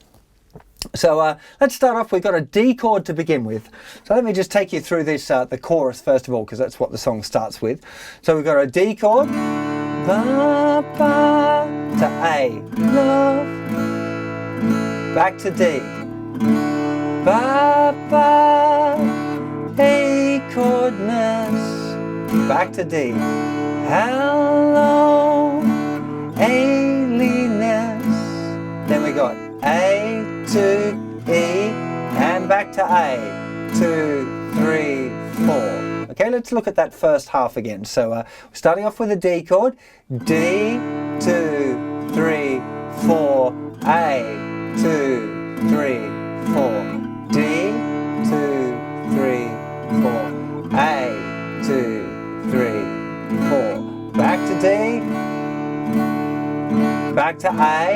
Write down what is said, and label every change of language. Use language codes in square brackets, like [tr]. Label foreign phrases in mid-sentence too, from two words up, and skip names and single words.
[en] So let's start off. We've got a D chord to begin with. So let me just take you through this, the chorus first of all, because that's what the song starts with. So we've got a D chord, ba, ba, to A, love, back to D, ba, ba, A chordness, back to D, hello, alienness, then we got A to E and back to A, 2, 3, 4. Okay, let's look at that first half again. So we're starting off with a D chord, D, 2, 3, 4, A, 2, 3, 4, D, 2, 3, 4, A, 2, 3, 4, back to D, back to A.